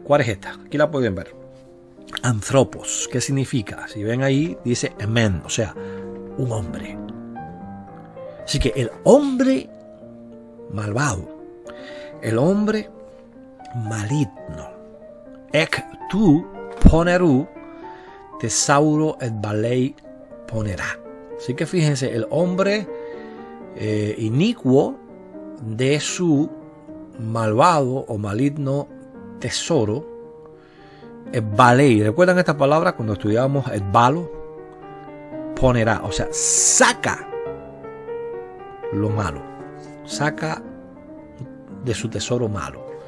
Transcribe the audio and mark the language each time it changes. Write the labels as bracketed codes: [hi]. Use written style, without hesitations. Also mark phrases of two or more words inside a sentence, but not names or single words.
[es] ¿Cuál es esta? Aquí la pueden ver. Anthropos. ¿Qué significa? Si ven ahí, dice men, o sea, un hombre. Así que el hombre malvado, el hombre maligno, [el] ἐκ τοῦ πονηροῦ θησαυροῦ ἐκβάλλει πονηρά. [es] Así que fíjense, el hombre inicuo de su malvado o maligno tesoro, el balei. ¿Recuerdan esta palabra cuando estudiábamos el balo? Ponerá, o sea, saca lo malo, saca de su tesoro malo.